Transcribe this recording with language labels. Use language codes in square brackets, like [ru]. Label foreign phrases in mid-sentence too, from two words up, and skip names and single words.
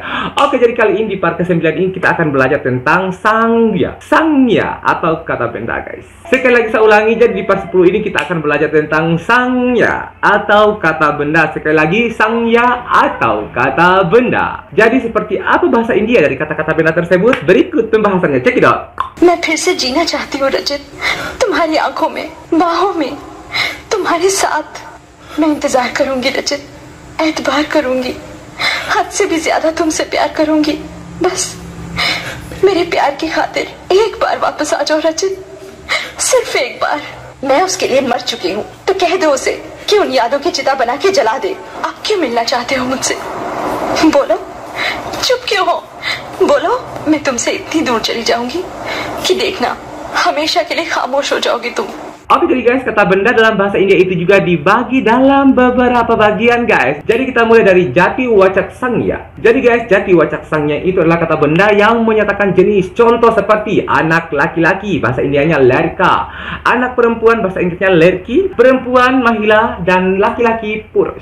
[id] Oke, jadi kali ini di part ke-9 ini kita akan belajar tentang sangya. Sangya atau kata benda guys. Sekali lagi saya ulangi, jadi di part 10 ini kita akan belajar tentang sangya atau kata benda. Sekali lagi, sangya atau kata benda. Jadi seperti apa bahasa India dari kata-kata benda tersebut? Berikut pembahasannya. [en] Check it out. [hi] मैं फिर से जीना चाहती हूँ रजत, तुम्हारी आंखों में, बाहों में, तुम्हारे साथ। मैं इंतजार करूंगी रजत, एतबार करूंगी, हद से भी ज्यादा तुमसे प्यार करूंगी। बस मेरे प्यार की खातिर एक बार वापस आ जाओ रजत, सिर्फ एक बार। मैं उसके लिए मर चुकी हूँ, तो कह दो उसे कि उन यादों की चिता बना के जला दे। आप क्यों मिलना चाहते हो मुझसे? बोलो, चुप क्यों हो? बोलो, मैं तुमसे इतनी दूर चली जाऊंगी कि देखना हमेशा के लिए खामोश हो जाओगी तुम। [id] Oke, jadi guys, kata benda dalam bahasa India itu juga dibagi dalam beberapa bagian guys. Jadi kita mulai dari [hi] जातिवाचक संज्ञा. [id] Jadi guys, [hi] जातिवाचक संज्ञा [id] itu adalah kata benda yang menyatakan jenis. Contoh seperti anak laki-laki, bahasa Indianya lerka. Anak perempuan, bahasa Inggrisnya lerki. Perempuan, mahila, dan laki-laki purus.